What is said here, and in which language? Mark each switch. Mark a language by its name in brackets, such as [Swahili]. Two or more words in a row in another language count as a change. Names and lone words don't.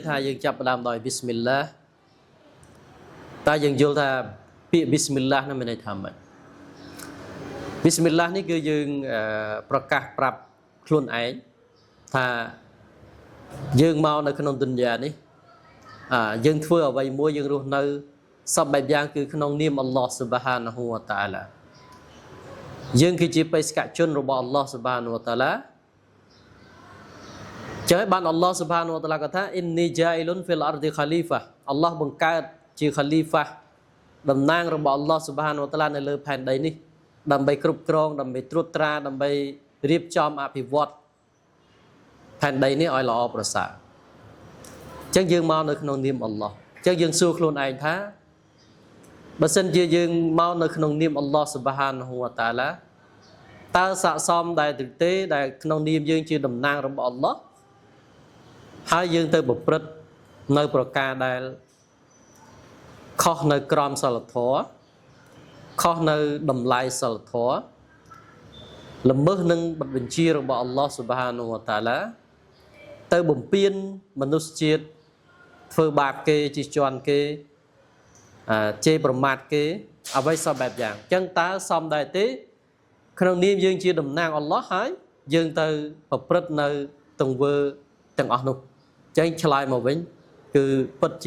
[Khmer] ថាយើងចាប់ផ្ដើមដោយប៊ីស្មិលឡាតើយើងយល់ថាពាក្យប៊ីស្មិលឡានោះមានន័យថាម៉េចប៊ីស្មិលឡានេះគឺយើងប្រកាសប្រាប់ខ្លួនឯងថាយើងមកនៅក្នុងទុនយ៉ានេះយើងធ្វើអ្វីមួយយើងរស់នៅសពបែបយ៉ាងគឺក្នុងនាមអល់ឡោះ [Arabic] سبحانه وتعالى [Khmer] យើងគឺជាបេសកជនរបស់អល់ឡោះ [Arabic] سبحانه وتعالى [Khmer] ចឹងហើយបានអល់ឡោះ [Arabic] سبحانه وتعالى [Khmer] ក៏ថា [Arabic] إني جاعل في الأرض خليفة [Khmer] អល់ឡោះបង្កើតជា khalifa តំណាងរបស់អល់ឡោះ [Arabic] سبحانه وتعالى [Khmer] នៅលើផែនដីនេះដើម្បីគ្រប់គ្រងដើម្បីត្រួតត្រាដើម្បីរៀបចំអភិវឌ្ឍផែនដីនេះឲ្យល្អប្រសើរអញ្ចឹងយើងមកនៅក្នុងនាមអល់ឡោះអញ្ចឹងយើងសួរខ្លួនឯងថាបើសិនជាយើងមកនៅក្នុងនាមអល់ឡោះ [Arabic] سبحانه و [Khmer] ta'ala តើស័ក្តិសមដែរឬទេដែលក្នុងនាមយើងជាតំណាងរបស់អល់ឡោះហើយយើងទៅប្រព្រឹត្តនៅប្រការដែលខុសនៅក្រមសីលធម៌ខុសនៅតម្លៃសីលធម៌ល្មើសនឹងបញ្ជារបស់អល់ឡោះ [Arabic] سبحانه وتعالى [Khmer] ទៅបំពេញមនុស្សជាតិធ្វើបាបគេ ជិះជាន់គេជេរប្រមាថគេអ្វីសពបែបយ៉ាងអញ្ចឹងតើសមដែរទេក្នុងនាមយើងជាតំណាងអល់ឡោះហើយយើងទៅប្រព្រឹត្តនៅទង្វើទាំងអស់នោះអញ្ចឹងឆ្លើយមកវិញគឺពិតជា